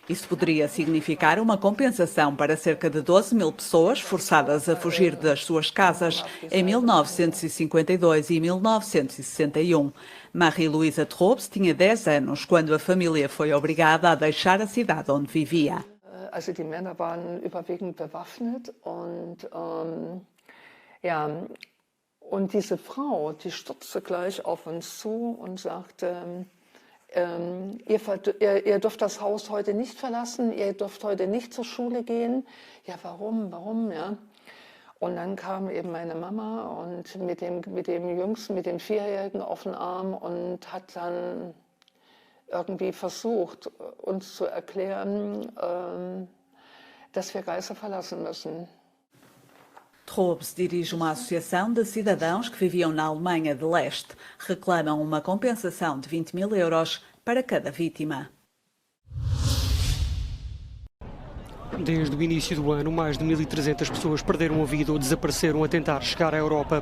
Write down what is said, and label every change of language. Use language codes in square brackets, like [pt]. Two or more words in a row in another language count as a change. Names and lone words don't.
[pt] Isso poderia significar uma compensação para cerca de 12 mil pessoas forçadas a fugir das suas casas em 1952 e 1961. Marie-Louise Trobes tinha 10 anos quando a família foi obrigada a deixar a cidade onde vivia. [de] Also die Männer waren überwiegend bewaffnet und und diese Frau, die stürzte gleich auf uns zu und sagte, ihr dürft das Haus heute nicht verlassen, ihr dürft heute nicht zur Schule gehen. Ja, warum, ja? Und dann kam eben meine Mama und mit dem Jüngsten, mit dem 4-Jährigen auf den Arm und hat dann irgendwie versucht, uns zu erklären, dass wir Gaza verlassen müssen. [pt] Trobes dirige uma associação de cidadãos que viviam na Alemanha de Leste. Reclamam uma compensação de 20 mil euros para cada vítima. Desde o início do ano, mais de 1.300 pessoas perderam a vida ou desapareceram a tentar chegar à Europa.